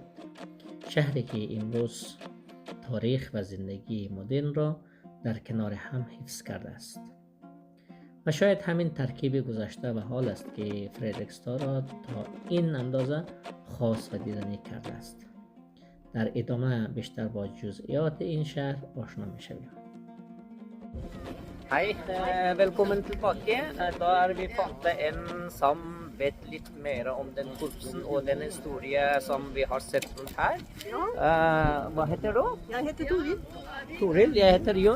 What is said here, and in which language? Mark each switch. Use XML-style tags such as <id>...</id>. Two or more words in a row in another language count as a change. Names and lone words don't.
<fa>شهری که امروز تاریخ و زندگی مدرن را در کنار هم حفظ کرده است. و شاید همین ترکیب گذشته و حال است که فردریکستاد را تا این اندازه خاص و دیدنی کرده است. در ادامه بیشتر با جزئیات این شهر آشنا می‌شویم.</fa> <no>Hei, velkommen tilbake. Da vi fant en som vet litt mer om den korpsen og den historie som vi har sett rundt her. Ja. Hva heter du? Jeg heter Toril. Toril, jeg heter Jon.</no>